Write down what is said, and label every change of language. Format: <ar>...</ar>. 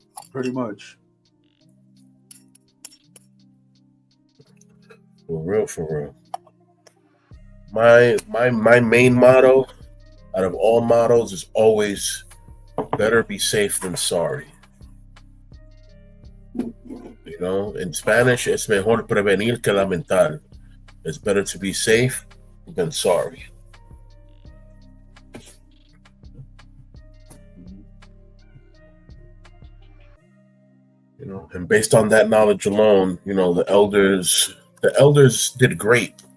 <en>Pretty much. For real. My main motto out of all mottos is always better be safe than sorry. In Spanish,</en> <es>es mejor prevenir que lamentar.</es> <en>It's better to be safe than sorry. And based on that knowledge alone, the elders did great.</en>